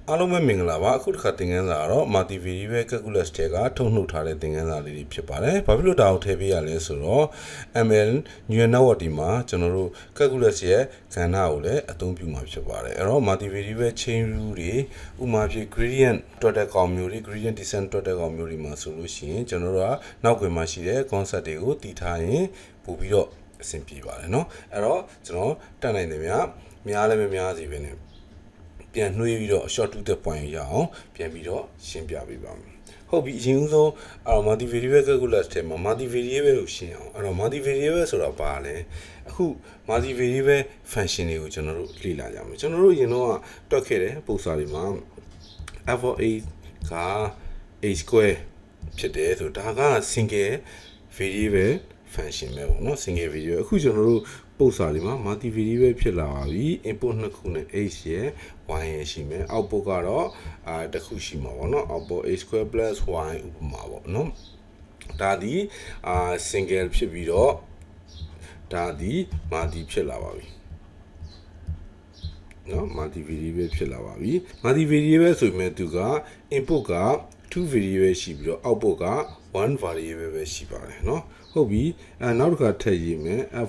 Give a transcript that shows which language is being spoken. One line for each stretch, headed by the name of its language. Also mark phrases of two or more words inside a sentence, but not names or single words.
Burmese: အားလုံးပဲမင်္ဂလာပါအခုတစ်ခါသင်ခန်းစာကတော့
English: multivariable calculus
Burmese: တွေကထုတ်နှုတ်ထားတဲ့သင်ခန်းစာလေးတွေဖြစ်ပါတယ်ဘာဖြစ်လို့ဒါကိုထည့်ပေးရလဲဆိုတော့
English: ML neural network
Burmese: ဒီမှာကျွန်တော်တို့ calculus ရဲ့ကဏ္ဍကိုလည်းအသုံးပြုမှာဖြစ်ပါတယ်အဲ့တော့
English: multivariable chain rule
Burmese: တွေဥပမာ ဖြစ် gradient တွက်တဲ့ကောင်မျိုးတွေ
English: gradient descent
Burmese: တွက်တဲ့ကောင်မျိုးတွေမှာဆိုလို့ရှိရင်ကျွန်တော်တို့ကနောက်ကွယ်မှာရှိတဲ့ concept တွေကိုတည်ထားရင်ပို့ပြီးတော့အဆင်ပြေပါတယ်เนาะအဲ့တော့ကျွန်တော်တက် နိုင်တယ်များလည်းမများစီပဲねပြန်နှွေးပြီးတော့
English: short to the point
Burmese: ရအောင်ပြန်ပြီးတော့ရှင်းပြပေးပါမယ်ဟုတ်ပြီအရင်ဆုံး
English: multivariable calculus
Burmese: ထဲမှာ multivariable ကိုရှင်းအောင်အဲ့တော့ multivariable ဆိုတာဘာလဲအခု
English: multivariable function
Burmese: တွေကိုကျွန်တော်တို့လေ့လာကြမယ်ကျွန်တော်တို့အရင်တော့တွက်ခဲ့ တဲ့ပုံစံတွေမှာ
English: f of a
Burmese: က
English: a square
Burmese: ဖြစ်တယ်ဆိုဒါက
English: single variable function
Burmese: ပဲပေါ့နော်
English: single variable
Burmese: အခုကျွန်တော်တို့ပုံစံလေးမှာ multivariable ဖြစ်လာပါပြီ input နှစ်ခုနဲ့ h ရယ် y ရယ်ရှိမယ် output ကတော့တစ်ခုရှိမှာပေါ့နော်
English: output a square plus y
Burmese: ဥပမာပေါ့နော်ဒါဒီsingle ဖြစ်ပြီးတော့ဒါဒီ multi ဖြစ်လာပါပြီ နော် multivariable ဖြစ်လာပါပြီ multivariable ဆိုပေမဲ့သူက input က2 variable ရှိပြီးတော့ output က1 variable ပဲရှိပါတယ်เนาะဟုတ်ပြီနောက်တစ်ခါထည့်ရေးမယ် f